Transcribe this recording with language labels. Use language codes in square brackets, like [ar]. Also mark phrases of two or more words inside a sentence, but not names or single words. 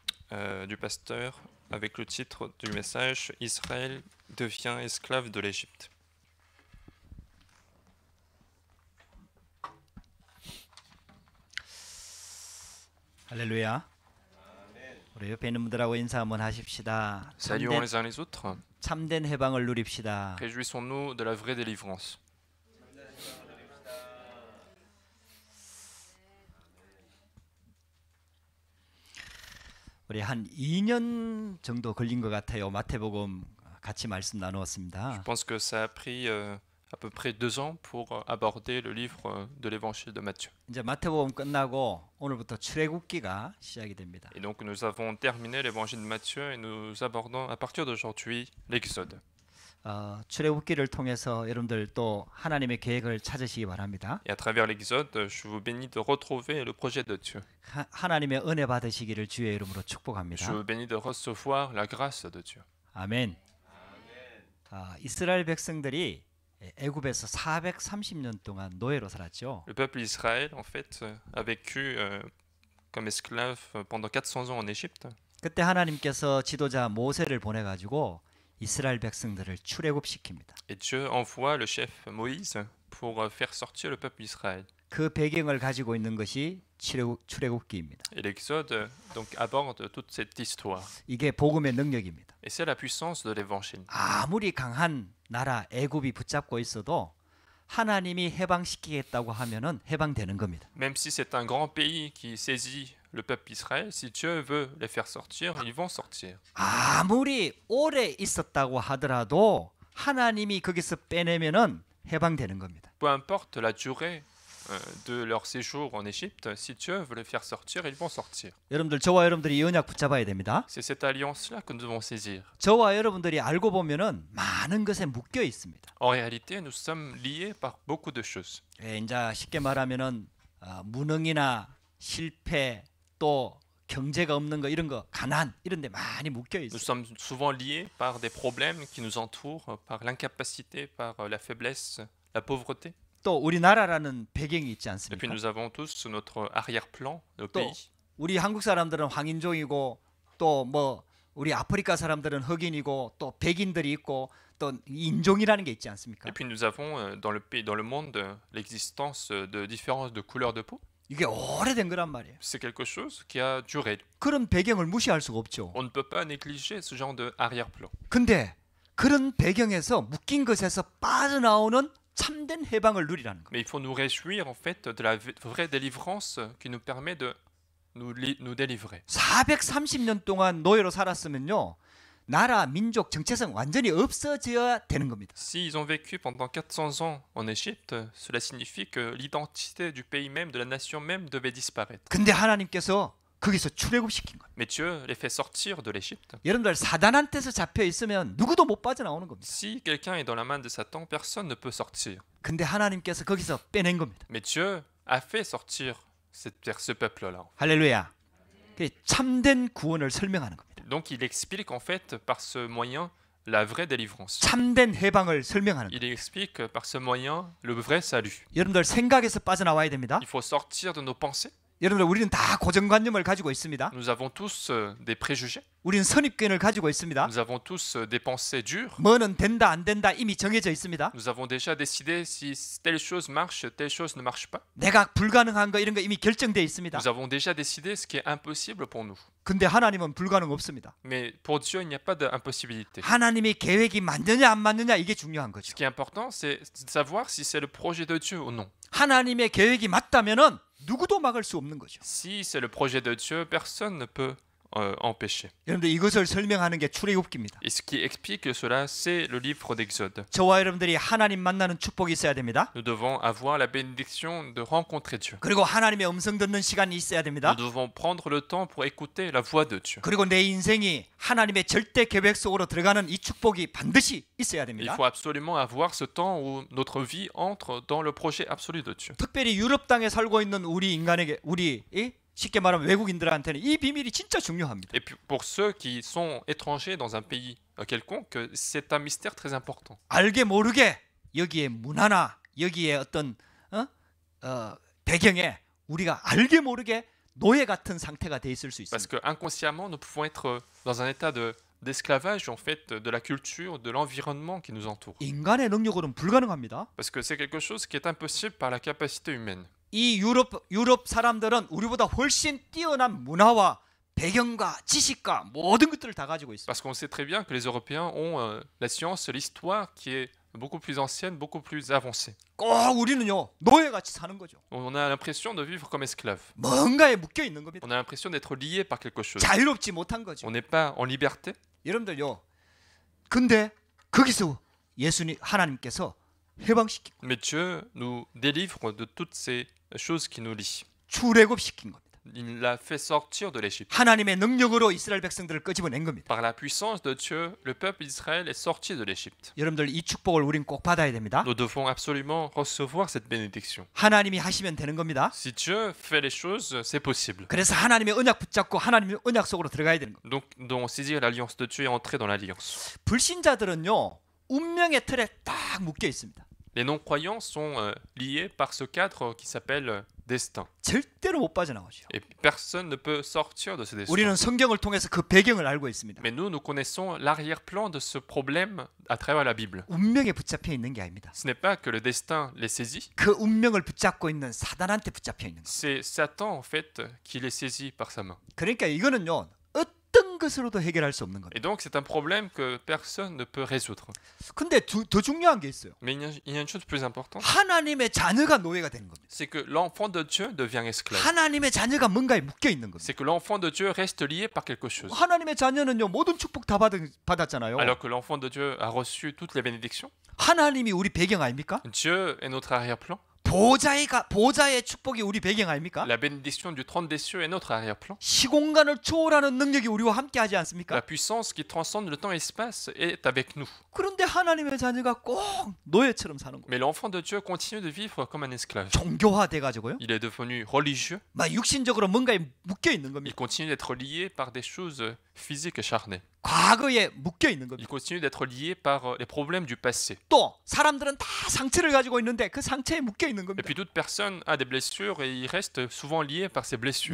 [fr] du pasteur avec le titre du message Israël devient esclave de l'Égypte. [ko] 할렐루야. 우리 옆에 있는 분들하고 인사 한번 하십시다. [fr] Saluons les uns les autres. [ko] 참된 해방을 누립시다. [fr] Réjouissons-nous de la vraie délivrance. [ko] 우리 한 2년 정도 걸린 것 같아요. 마태복음 같이 말씀 나누었습니다. [fr] Je pense que ça a pris à peu près 2 ans pour aborder le livre de l'évangile de Matthieu. [ko] 이제 마태복음 끝나고 오늘부터 출애굽기가 시작이 됩니다. [fr] Et donc nous avons terminé l'évangile de Matthieu et nous abordons à partir d'aujourd'hui l'Exode. [ko] 출애굽기를 통해서 여러분들 또 하나님의 계획을 찾으시기 바랍니다. [fr] Et à travers l'Exode, je vous bénis de retrouver le projet de Dieu. [ko] 하나님의 은혜 받으시기를 주의 이름으로 [fr] Je [ko] 축복합니다. [fr] vous bénis de recevoir la grâce de Dieu. [ko] 아멘. 이스라엘 백성들이 애굽에서 430년 동안 노예로 살았죠. [fr] Le peuple d'Israël, en fait, a vécu comme esclave pendant 400 ans en Égypte. [ko] 그때 하나님께서 지도자 모세를 보내가지고 이스라엘 백성들을 출애굽시킵니다. [fr] Et Dieu envoie le chef Moïse pour faire sortir le peuple d'Israël. [ko] 그 배경을 가지고 있는 것이 출애굽기입니다. [fr] Et l'Exode donc aborde toute cette histoire. [ko] 이게 복음의 능력입니다. [fr] Et c'est la puissance de l'évangile. [ko] 아무리 강한 나라 애굽이 붙잡고 있어도 하나님이 해방시키겠다고 하면은 해방되는 겁니다. [fr] Même si c'est un grand pays qui saisit le peuple d'Israël, si Dieu veut les faire sortir, ils vont sortir. [ko] 아무리 오래 있었다고 하더라도 하나님이 거기서 빼내면은 해방되는 겁니다. [fr] Peu importe la durée de leur séjour en Égypte, si Dieu veut les faire sortir, ils vont sortir. [ko] 여러분들 저와 여러분들이 이 언약 붙잡아야 됩니다. [fr] C'est cette alliance-là que nous devons saisir. [ko] 저와 여러분들이 알고 보면은 많은 것에 묶여 있습니다. [fr] En réalité, nous sommes liés par beaucoup de choses. [ko] 이제 쉽게 말하면은 무능이나 실패 또 경제가 없는 거 이런 거 가난 이런 데 많이 묶여 [fr] Nous [ko] 있어요. [fr] sommes souvent liés par des problèmes qui nous entourent, par l'incapacité, par la faiblesse, la pauvreté. [ko] 또 우리나라라는 배경이 있지 [fr] Et puis [ko] 않습니까? [fr] nous avons tous notre arrière-plan, nos [ko] 또 [fr] pays. [ko] 우리 한국 사람들은 황인종이고 또 뭐 우리 아프리카 사람들은 흑인이고 또 백인들이 있고 또 인종이라는 게 있지 않습니까? [fr] Et puis nous avons dans le pays, dans le monde, l'existence de différences de couleur de peau. [ko] 이게 오래된 거란 말이에요. [fr] C'est quelque chose qui a duré. [ko] 그런 배경을 무시할 수가 없죠. [fr] On ne peut pas négliger ce genre de arrière-plan. [ko] 근데 그런 배경에서 묶인 것에서 빠져나오는 참된 해방을 누리라는 거예요. [fr] Mais il faut nous réjouir en fait de la vraie délivrance qui nous permet de nous délivrer. [ko] 430년 동안 노예로 살았으면요. 나라, 민족, 정체성 완전히 없어져야 되는 겁니다. [fr] S'ils ont vécu pendant 400 ans en Égypte, cela signifie que l'identité du pays même, de la nation même, devait disparaître. [ko] 근데 하나님께서 거기서 출애굽시킨 거예요. [fr] Mais Dieu les fait sortir de l'Égypte. [ko] 여러분들 사단한테서 잡혀 있으면 누구도 못 빠져나오는 겁니다. [fr] Si quelqu'un est dans la main de Satan, personne ne peut sortir. [ko] 근데 하나님께서 거기서 빼낸 겁니다. [fr] Mais Dieu a fait sortir ce peuple-là. [ko] 할렐루야. 그게 참된 구원을 설명하는 겁니다. [fr] Donc il explique en fait par ce moyen la vraie délivrance. [ko] 참된 해방을 설명하는 겁니다. [fr] Il explique par ce moyen le vrai salut. [ko] 여러분들 생각에서 빠져나와야 됩니다. [fr] Il faut sortir de nos pensées. [ko] 여러분들 우리는 다 고정관념을 가지고 있습니다. [fr] Nous avons tous des préjugés. [ko] 우리는 선입견을 가지고 있습니다. [fr] Nous avons tous des pensées dures. [ko] 뭐는 된다 안 된다 이미 정해져 있습니다. [fr] Nous avons déjà décidé si telle chose marche, telle chose ne marche pas. [ko] 내가 불가능한 거 이런 거 이미 결정돼 있습니다. [fr] Nous avons déjà décidé ce qui est impossible pour nous. [ko] 근데 하나님은 불가능 없습니다. [fr] Mais pour Dieu, il n'y a pas d'impossibilité. [ko] 하나님의 계획이 맞느냐 안 맞느냐 이게 중요한 [fr] Ce [ko] 거죠. [fr] qui est important, c'est de savoir si c'est le projet de Dieu ou non. [ko] 하나님의 계획이 맞다면은 누구도 막을 수 없는 거죠. [fr] Si c'est le projet de Dieu, personne ne peut empêcher. [ko] 여러분들 이것을 설명하는 게 출애굽기입니다. [fr] Et ce qui explique cela, c'est le livre d'Exode. [ko] 저와 여러분들이 하나님 만나는 축복이 있어야 됩니다. [fr] Nous devons avoir la bénédiction de rencontrer Dieu. [ko] 그리고 하나님의 음성 듣는 시간이 있어야 됩니다. [fr] Nous devons prendre le temps pour écouter la voix de Dieu. [ko] 그리고 내 인생이 하나님의 절대 계획 속으로 들어가는 이 축복이 반드시 있어야 [fr] Il [ko] 됩니다. [fr] faut absolument avoir ce temps où notre vie entre dans le projet absolu de Dieu. [ko] 특별히 유럽 땅에 살고 있는 우리 인간에게 우리 쉽게 말하면 외국인들한테는 이 비밀이 진짜 중요합니다. [fr] Et puis pour ceux qui sont étrangers dans un pays quelconque, c'est un mystère très important. [ko] 알게 모르게 여기에 문화나 여기에 어떤 배경에 우리가 알게 모르게 노예 같은 상태가 돼 있을 수 [fr] Parce [ko] 있습니다. [fr] que inconsciemment, nous pouvons être dans un état d'esclavage en fait de la culture, de l'environnement qui nous entoure. [ko] 인간의 능력으로는 불가능합니다. [fr] Parce que c'est quelque chose qui est impossible par la capacité humaine. [ko] 이 유럽 사람들은 우리보다 훨씬 뛰어난 문화와 배경과 지식과 모든 것들을 다 가지고 있어요. [fr] Parce qu'on sait très bien que les Européens ont la science, l'histoire qui est beaucoup plus ancienne, beaucoup plus avancée. [ko] 꼭 우리는요 노예같이 사는 거죠. [fr] On a l'impression de vivre comme esclave. [ko] 뭔가에 묶여 있는 겁니다. [fr] On a l'impression d'être lié par quelque chose. [ko] 자유롭지 못한 거죠. [fr] On n'est pas en liberté. [ko] 여러분들요. 근데 거기서 하나님께서 해방시키고 [fr] Mais Dieu nous délivre de toutes ces choses qui nous lient. [ko] 출애굽시킨 겁니다. [fr] Il l'a fait sortir de l'Égypte. [ko] 하나님의 능력으로 이스라엘 백성들을 끄집어낸 겁니다. [fr] Par la puissance de Dieu, le peuple d'Israël est sorti de l'Égypte. [ko] 여러분들 이 축복을 우린 꼭 받아야 됩니다. [fr] Nous devons absolument recevoir cette bénédiction. [ko] 하나님이 하시면 되는 겁니다. [fr] Si Dieu fait les choses, c'est possible. [ko] 그래서 하나님의 언약 붙잡고 하나님의 언약 속으로 들어가야 되는 겁니다. [fr] Donc, saisir l'alliance de Dieu et entrer dans l'alliance. [ko] 불신자들은요 운명의 틀에 딱 묶여 있습니다. [fr] Les non-croyants sont liés par ce cadre qui s'appelle destin. [ko] 절대로 못 빠져나오죠. [fr] Et personne ne peut sortir de ce destin. [ko] 우리는 성경을 통해서 그 배경을 알고 있습니다. [fr] Mais nous connaissons l'arrière-plan de ce problème à travers la Bible. [ko] 운명에 붙잡혀 있는 게 아닙니다. [fr] Ce n'est pas que le destin les saisit, [ko] 그 운명을 붙잡고 있는 사단한테 붙잡혀 있는 거예요. [fr] c'est Satan en fait qui les saisit par sa main. [ko] 그러니까 이거는요 어떤 것으로도 해결할 수 없는 겁니다. [fr] Et donc c'est un problème que personne ne peut résoudre. [ko] 근데 더 중요한 게 있어요. [fr] Mais il y a une chose plus importante, [ko] 하나님의 자녀가 노예가 되는 겁니다. [fr] c'est que l'enfant de Dieu devient esclave. [ko] 하나님의 자녀가 뭔가에 묶여 있는 겁니다. [fr] C'est que l'enfant de Dieu reste lié par quelque chose. [ko] 하나님의 자녀는요 모든 축복 다 받았잖아요. [fr] Alors que l'enfant de Dieu a reçu toutes les bénédictions. [ko] 하나님이 우리 배경 아닙니까? [fr] Dieu est notre arrière-plan. [ko] 보좌의 축복이 우리 배경 아닙니까? [fr] La bénédiction du trône des cieux est notre arrière-plan. [ko] 시공간을 초월하는 능력이 우리와 함께 하지 않습니까? [fr] La puissance qui transcende le temps et l'espace est avec nous. [ko] 그런데 하나님의 자녀가 꼭 노예처럼 사는 거예요. [fr] Mais l'enfant de Dieu continue de vivre comme un esclave. [ko] 종교화돼 가지고요. [fr] Il est devenu religieux. [ko] 막 육신적으로 뭔가에 묶여 있는 [fr] Il [ko] 겁니다. [fr] continue d'être lié par des choses physiques et charnelles. [ko] 과거에 묶여 있는 겁니다. [fr] Il continue d'être lié par les problèmes du passé. [ko] 또 사람들은 다 상처를 가지고 있는데 그 상처에 묶여 있는 [fr] Et [ko] 겁니다. [fr] puis toute personne a des blessures et il reste souvent lié par ces blessures.